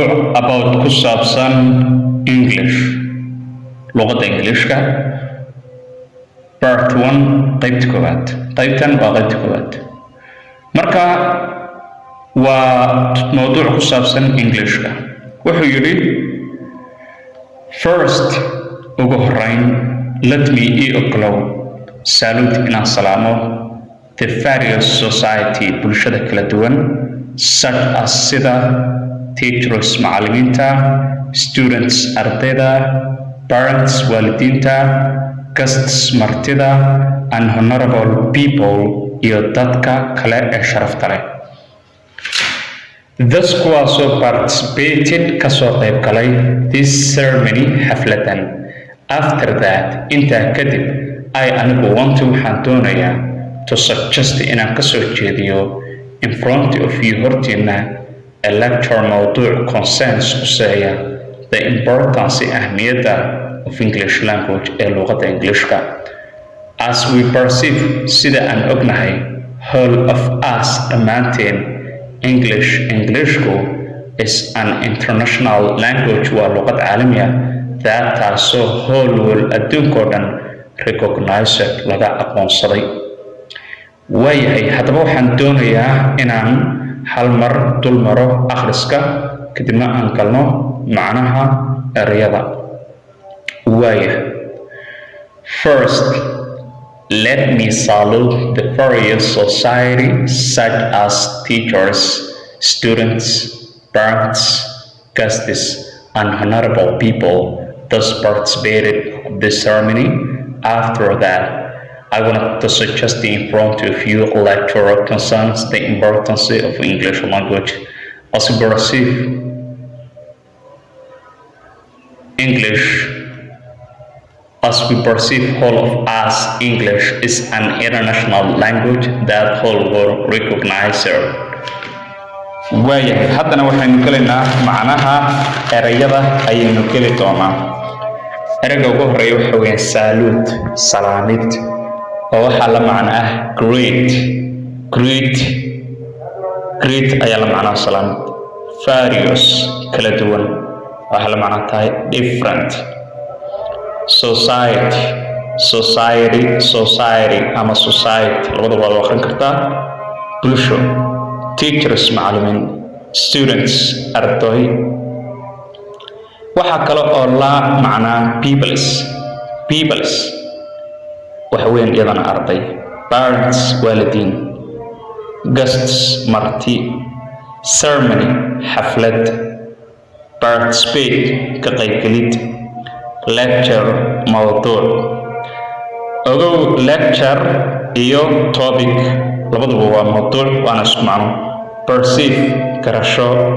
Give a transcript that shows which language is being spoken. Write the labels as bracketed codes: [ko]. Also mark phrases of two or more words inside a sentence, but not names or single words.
[so] about ku saabsan English luqadda Englishka part 1 qaybta koowaad qaybtan waa qaybta koowaad marka waa mawduuc ku saabsan Englishka wuxuu yiri first ugu horeyn [en] let me [so] ogolow salute inaan salaamo [en] the various society [so] bulshada kala duwan [en] such as [so] sida teachers macallimiinta students ardayda parents waalidiinta guests martida [en] and honorable people [so] iyo dadka kale ee sharafta leh those kuwaasoo participated kasoo qayb galay [en] this ceremony [so] xafladan [en] after that [so] intaa kadib anigu waxaan doonayaa [en] to suggest [so] inaan kasoo jeediyo [en] in front of you [so] hortiina [en] a lecture mawduuc concerns quseeya the importance ahmiyadda of English language [so] ee luqadda Englishka [en] as we perceive [so] sida aan [en] ognahay whole of us [so] dhammaanteen Englishku [en] is an international language [so] waa luqad caalami ah [en] that [so] taasoo [en] whole world [so] adduunkoo dhan recognized laga aqoonsaday waayahay haddaba waxaan doonayaa inaan hal mar dul maro akhriska kadibna aan galno macnaha erayada waayahay [en] first let me salute the various society such as teachers, students, parents, guests, and honorable people thus participated in the ceremony. After that, I wanted to suggest in front of you a lecture concerns the importance of English language as we perceive whole of us English is an international language that whole world recognizes. [so] waayahay haddana waxaynu gelaynaa macnaha erayada ayaynu geli doonaa erayga ugu horeeya waxa weeye salute salaamid oo waxaa la macno ah greet ayaa la macno salaamid various kala duwan waxaa la macno tahay different society ama society labada waa akhrin kartaa bulsho teachers macallimiin students arday waxa kale oo la macnaa peoples waxa weyn iyadana arday parents waalidiin guests marti ceremony xaflad participate ka qaybgelid lecture mawduuc ogow lecture iyo topic labaduba waa mawduuc waana isku macno perceive garasho